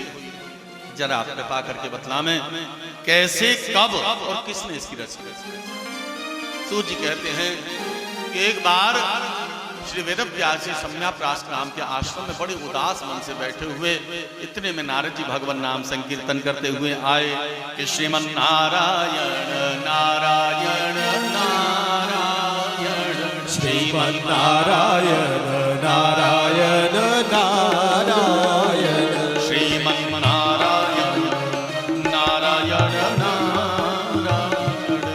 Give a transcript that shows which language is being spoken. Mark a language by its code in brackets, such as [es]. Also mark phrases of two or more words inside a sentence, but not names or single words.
[hi] जरा आप कृपा करके बतला में, कैसे, कब और किसने इसकी रचना? सूत जी कहते हैं कि एक बार श्री वेदव्यास जी सम्याप्रास नाम के आश्रम में बड़े उदास मन से बैठे हुए, इतने में नारद जी भगवान नाम संकीर्तन करते हुए आए कि श्रीमन नारायण नारायण नारायण श्रीमन नारायण नारायण नारायण श्रीमन नारायण नारायण नारायण